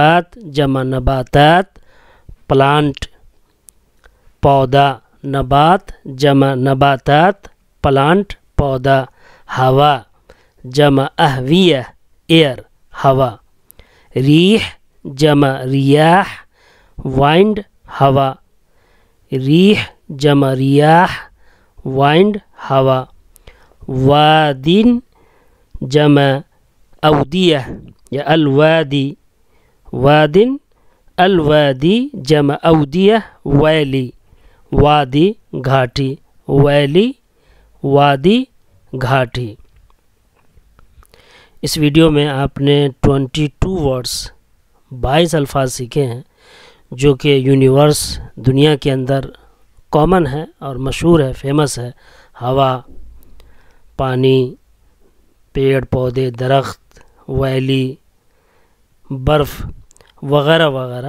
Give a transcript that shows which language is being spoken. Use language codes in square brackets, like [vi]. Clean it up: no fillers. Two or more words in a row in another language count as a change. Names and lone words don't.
[ar] نبات جمع نباتات، پلانٹ پودا، نبات جمع نباتات، پلانٹ پودا، ہوا جمع اہویہ ایئر ہوا، ریح جمع ریاح، وائنڈ ہوا، ریح جمع ریاح، وائنڈ ہوا، وادن جمع اودیہ یا الوادی، وادن الوادی جمع اودیہ ویلی، [ur] وادی گھاٹی، [ar] ویلی [ur] وادی گھاٹی۔ اس ویڈیو میں آپ نے 22 ورڈز 22 الفاظ سیکھے ہیں جو کہ یونیورس دنیا کے اندر کامن ہے اور مشہور ہے، فیمس ہے، ہوا، پانی، پیڑ پودے، درخت، ویلی، برف وغیرہ وغیرہ۔